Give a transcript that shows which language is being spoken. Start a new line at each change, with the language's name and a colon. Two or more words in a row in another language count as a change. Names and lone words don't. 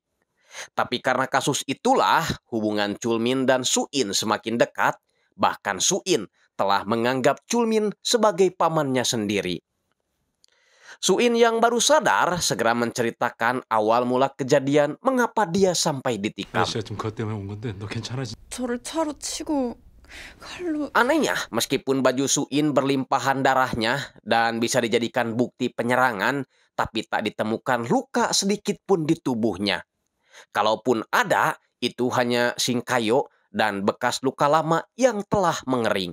Indonesian: Tapi karena kasus itulah hubungan Chulmin dan Suin semakin dekat, bahkan Suin telah menganggap Chulmin sebagai pamannya sendiri. Suin yang baru sadar segera menceritakan awal mula kejadian mengapa dia sampai ditikam.
Korean: 아저씨가 지금 그것 때문에 온 건데 너 괜찮아? 저를 차로 치고 칼로
Indonesian: Anehnya, meskipun baju Suin berlimpahan darahnya dan bisa dijadikan bukti penyerangan, tapi tak ditemukan luka sedikit pun di tubuhnya. Kalaupun ada, itu hanya singkayo dan bekas luka lama yang telah mengering.